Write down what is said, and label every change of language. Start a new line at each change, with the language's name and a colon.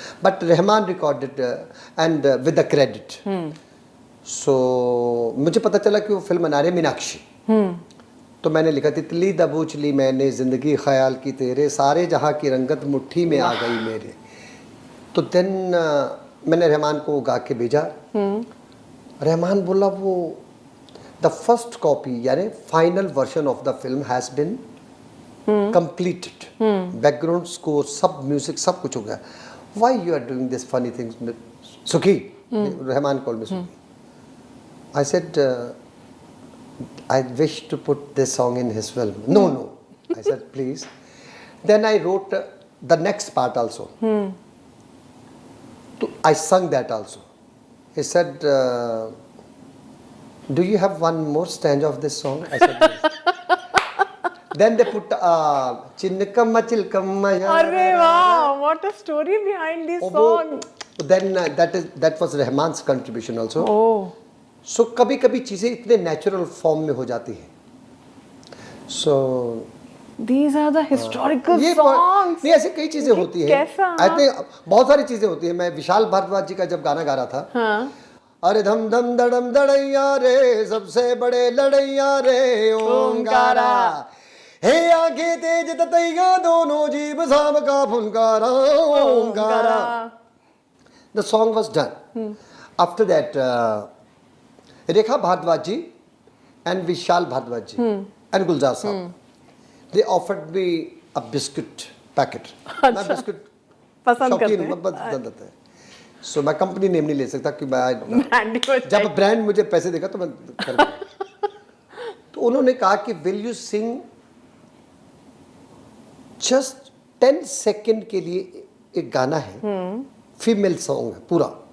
English: But Rahman recorded and with the credit.
Hindi: So मुझे पता चला कि वो फिल्म बना रहे मीनाक्षी. तो मैंने लिखा तितली दबोच ली मैंने ज़िंदगी ख्याल की तेरे, सारे जहाँ की रंगत मुट्ठी में आ गई मेरे.
English: तो देन
Hindi: मैंने रहमान को गा के भेजा. रहमान बोला वो
English: The first copy यानी final version of the film has been completed. Background score,
Hindi: सब music, सब कुछ हो गया.
English: Why you are doing this funny things? Sukhi, Rahman called me Sukhi. I said, I wish to put this song in his film. No. I said, please. Then I wrote the next part also. I sung that also. He said, do you have one more stanza of this song? I said, yes. Then they put Chinnakamma Chilkamma.
Hindi: अरे वाह,
English: what a story behind this song. Then that was Rahman's contribution also. Oh.
Hindi: So कभी कभी चीजें इतने natural form में हो जाती हैं. So
English: These are the historical
Hindi: ये
English: songs.
Hindi: नहीं, ऐसे कई चीजें होती हैं. कैसा?
English: I think
Hindi: बहुत सारी चीजें होती हैं. मैं विशाल भारद्वाज जी का जब गाना गा रहा था, हाँ. अरे धम धम धड़म धड़ैया रे सबसे बड़े लड़ैया रे ओंकारा, हे आगे तेज ततैया दोनों जीव साम का फुनकारा Omkara.
English: The song was done. After that, Rekha Bhardwaj ji and Vishal Bhardwaj ji and Gulzar Saab, they offered me a biscuit packet.
Hindi: मैं बिस्कुट पसंद करते शौकीन हैं. पसंद आता है. So मैं कंपनी नेम नहीं ले सकता कि मैं Brand को जब ब्रांड मुझे पैसे देगा तो मैं कर दूंगा. तो उन्होंने कहा कि
English: will you sing just
Hindi: 10 second के लिए एक गाना है, फीमेल सॉन्ग है पूरा.